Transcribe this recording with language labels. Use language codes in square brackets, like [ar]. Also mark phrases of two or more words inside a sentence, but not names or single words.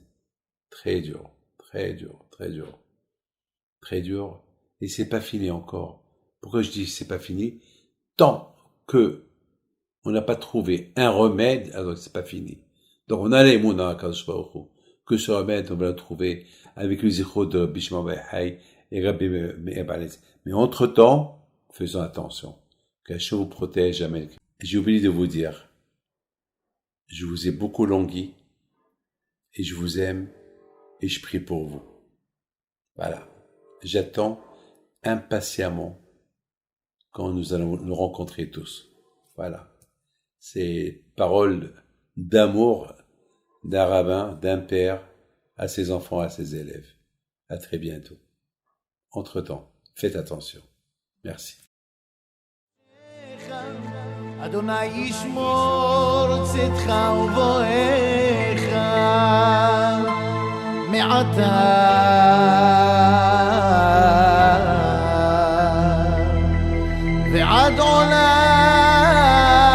[fr] Très dur, très dur, très dur. Très dur. Et c'est pas fini encore. Pourquoi je dis c'est pas fini? Tant que on n'a pas trouvé un remède, alors c'est pas fini. Donc on a les mouna à Kadosh Baruch Hu. Que ce remède, on va le trouver avec le zichro de Rabbi Shimon bar Yochai et Rabbi Meir bar Eliezer. Mais entre-temps, faisons attention. Qu'Hashem vous protège, amen. J'ai oublié de vous dire, je vous ai beaucoup langui, et je vous aime, et je prie pour vous. Voilà. J'attends impatiemment quand nous allons nous rencontrer tous. Voilà. C'est paroles d'amour d'un rabbin, d'un père, à ses enfants, à ses élèves. À très bientôt. Entre-temps, faites attention. Merci. [he] אדוני ישמור צאתך ובואך מעתה ועד עולם